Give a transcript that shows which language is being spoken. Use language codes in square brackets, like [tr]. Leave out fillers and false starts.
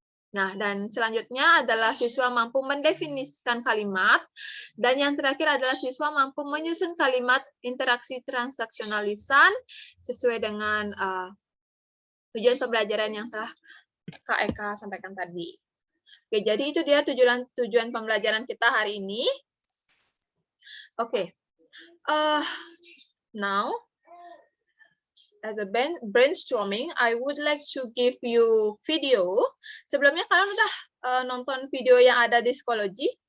[id] Nah, dan selanjutnya adalah siswa mampu mendefinisikan kalimat, dan yang terakhir adalah siswa mampu menyusun kalimat interaksi transaksional lisan sesuai dengan tujuan pembelajaran yang telah Kak Eka sampaikan tadi. Oke, jadi itu dia tujuan pembelajaran kita hari ini. [en] Oke, now as a brainstorming, I would like to give you video. [id] Sebelumnya kalian udah nonton video yang ada di psikologi?